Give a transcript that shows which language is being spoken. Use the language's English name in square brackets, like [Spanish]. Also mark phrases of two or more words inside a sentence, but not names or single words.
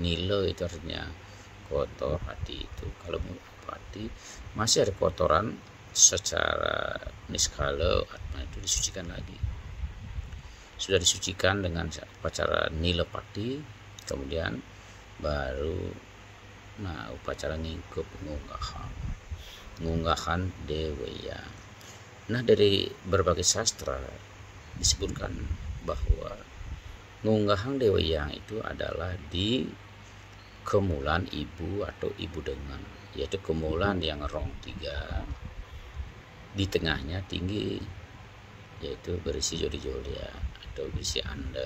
[Indonesian] Nila itu artinya kotor, hati itu. Kalau pati masih ada kotoran, secara niskala atma itu disucikan lagi. sudah disucikan dengan upacara nilepati, kemudian baru upacara ngingkup ngunggahan deweya. Nah, dari berbagai sastra disebutkan bahwa ngunggahan deweyang itu adalah di kemulan ibu atau ibu dengan, yaitu kemulan yang rong 3, di tengahnya tinggi, yaitu berisi jodi-jodia atau berisi anda.